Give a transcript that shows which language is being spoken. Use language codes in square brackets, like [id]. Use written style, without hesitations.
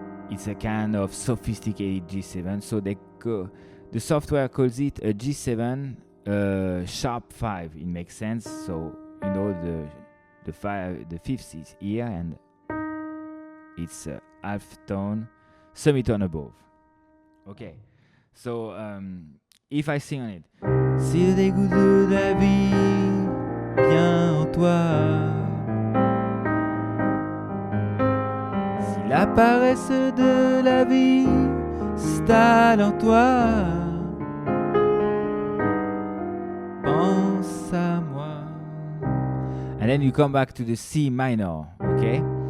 [en] It's a kind of sophisticated G7. So they The software calls it a G7 sharp 5. It makes sense. So you know the fifth is here, and it's a half tone, semitone above. Okay. So if I sing on it, [fr] si le dégoût de la vie vient en toi, si la paresse de la vie s'installe en toi, pense à moi. [en] And then you come back to the C minor, okay?